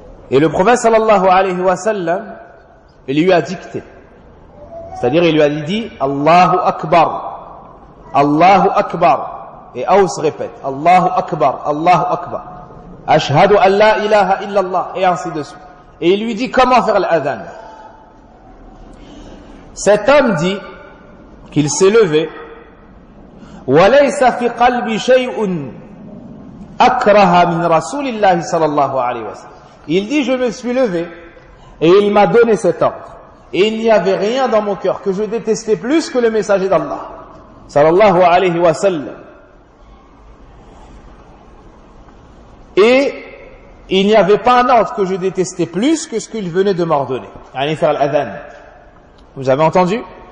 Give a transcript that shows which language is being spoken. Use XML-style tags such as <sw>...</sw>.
<fr>Et le prophète sallallahu alayhi wa sallam, il lui a dicté, c'est-à-dire il lui a dit, Allahu akbar, Allahu akbar, et Aws répète, Allahu akbar, Allahu akbar, ashhadu an la ilaha illallah, et ainsi de suite. Et il lui dit comment faire l'adhan. Cet homme dit qu'il s'est levé,</fr> <ar>وَلَيْسَ فِي قَلْبِ شَيْءٌ أَكْرَهَ مِنْ رَسُولِ اللَّهِ صَلَى اللَّهُ عَلَيْهِ وَسَلَّمَ.</ar> <fr>Il dit, je me suis levé, et il m'a donné cet ordre. Et il n'y avait rien dans mon cœur que je détestais plus que le messager d'Allah, sallallahu alayhi wa sallam. Et il n'y avait pas un ordre que je détestais plus que ce qu'il venait de m'ordonner. Allez faire l'adhan. Vous avez entendu?</fr>